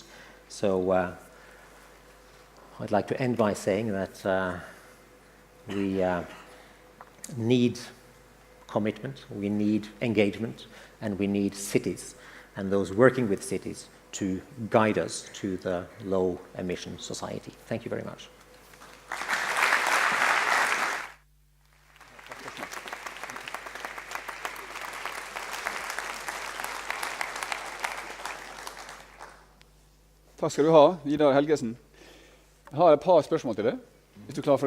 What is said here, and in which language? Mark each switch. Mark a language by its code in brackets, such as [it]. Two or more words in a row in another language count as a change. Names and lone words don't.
[en] So I'd like to end by saying that we need commitment, we need engagement, and we need cities and those working with cities to guide us to the low-emission society. Thank you very much. [no] Takk skal du ha, Vidar Helgesen. Jeg har et par spørsmål til deg, hvis du er klar for det?